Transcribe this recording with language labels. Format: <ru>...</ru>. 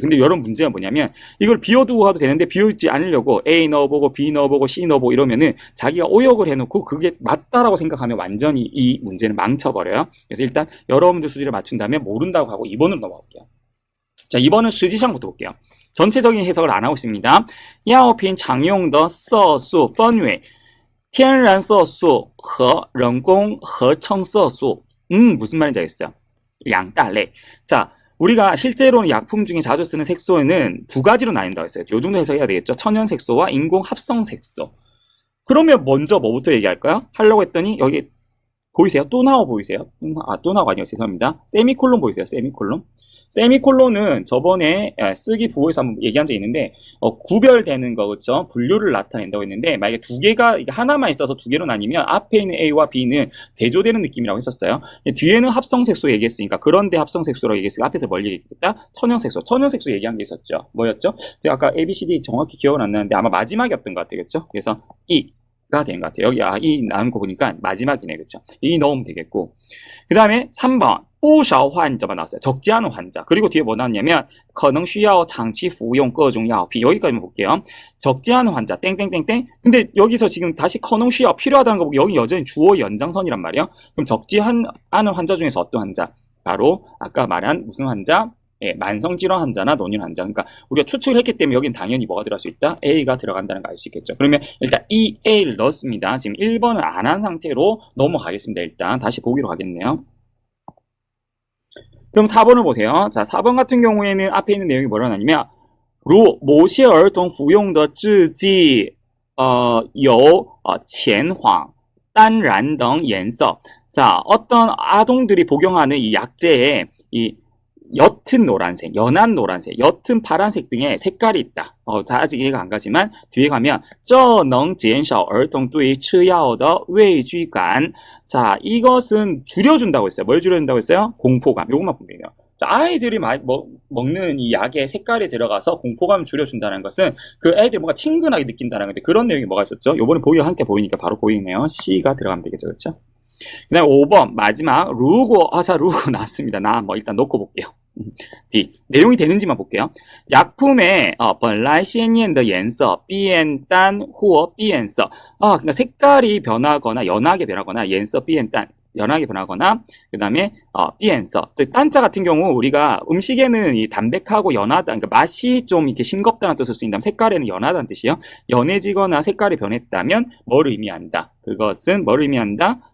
<ko>근데 여러분 문제가 뭐냐면 이걸 비워두고 가도 되는데 비워두지 않으려고 A 넣어보고 B 넣어보고 C 넣어보고 이러면은 자기가 오역을 해놓고 그게 맞다라고 생각하면 완전히 이 문제는 망쳐버려요. 그래서 일단 여러분들 수지를 맞춘 다음에 모른다고 하고 2번으로 넘어갈게요. 자, 2번은实际上부터 볼게요. 전체적인 해석을 안 하고 있습니다.</ko> <zh>药品常用的色素分为天然色素和人工合成色素.</zh> <ko>무슨 말인지 알겠어요. 양다레. 자, 우리가 실제로는 약품 중에 자주 쓰는 색소는 두 가지로 나뉜다고 했어요. 요 정도 해석해야 되겠죠. 천연 색소와 인공 합성 색소. 그러면 먼저 뭐부터 얘기할까요? 하려고 했더니 여기 보이세요? 뚜나오 보이세요? 뚜나오가 아니에요. 죄송합니다. 세미콜론 보이세요? 세미콜론. 세미콜론은 저번에 쓰기 부호에서 한번 얘기한 적이 있는데 구별되는 거, 그렇죠? 분류를 나타낸다고 했는데 만약에 두 개가 하나만 있어서 두 개로 나뉘면 앞에 있는 A와 B는 대조되는 느낌이라고 했었어요. 뒤에는 합성색소 얘기했으니까 그런데 합성색소라고 얘기했으니까 앞에서 뭘 얘기했겠다? 천연색소. 천연색소 얘기한 게 있었죠. 뭐였죠? 제가 아까 A, B, C, D 정확히 기억은 안 나는데 아마 마지막이었던 것 같아요. 그렇죠? 그래서 E가 되는 것 같아요. 여기 이 나온 거 보니까 마지막이네. 그렇죠? 이 넣으면 되겠고. 그 다음에 3번</ko> <zh>不少患者</zh> <ko>만 나왔어요. 적지 않은 환자. 그리고 뒤에 뭐 나왔냐면</ko> <zh>可能需要长期服用各种药品.</zh> <ko>여기까지만 볼게요. 적지 않은 환자 땡땡땡땡. 근데 여기서 지금 다시</ko> <zh>可能需要</zh> <ko>필요하다는 거 보고 여기 여전히 주어 연장선이란 말이에요. 그럼 적지 않은 환자 중에서 어떤 환자? 바로 아까 말한 무슨 환자? 예, 만성질환 환자나 노인 환자. 그러니까 우리가 추측을 했기 때문에 여긴 당연히 뭐가 들어갈 수 있다? A가 들어간다는 거 알 수 있겠죠. 그러면 일단 이 A를 넣었습니다. 지금 1번은 안 한 상태로 넘어가겠습니다. 일단 다시 보기로 가겠네요. 그럼 4번을 보세요. 자, 4번 같은 경우에는 앞에 있는 내용이 뭐라 하냐면</ko> <zh>如某些儿童服用的制剂有浅黄、淡蓝等颜色.</zh> <ko>자, 어떤 아동들이 복용하는 이 약제에 이 옅은 노란색, 연한 노란색, 옅은 파란색 등의 색깔이 있다. 아직 이해가 안 가지만 뒤에 가면</ko> <zh>这能减少儿童对吃药的畏惧感.</zh> <ko>자, 이것은 줄여준다고 했어요. 뭘 줄여준다고 했어요? 공포감. 요것만 보면 돼요. 자, 아이들이 먹는 이 약의 색깔에 들어가서 공포감을 줄여준다는 것은 그 애들이 뭔가 친근하게 느낀다는 건데 그런 내용이 뭐가 있었죠? 요번에 보기가 함께 보이니까 바로 보이네요. C가 들어가면 되겠죠. 그렇죠? 그 다음에 5번 마지막 루고 루고 나왔습니다. 일단 놓고 볼게요. D 내용이 되는지만 볼게요.</ko> <zh>약품에 本来鲜艳的颜色变淡或变色.</zh> <ko>그러니까 색깔이 변하거나 연하게 변하거나</ko> <zh>颜色变淡</zh> <ko>연하게 변하거나 그 다음에 变色. 딴자 같은 경우 우리가 음식에는 이 담백하고 연하다, 그러니까 맛이 좀 이렇게 싱겁다는 뜻을 쓰인다면 색깔에는 연하다는 뜻이요. 연해지거나 색깔이 변했다면 뭘 의미한다? 그것은 뭘 의미한다?</ko>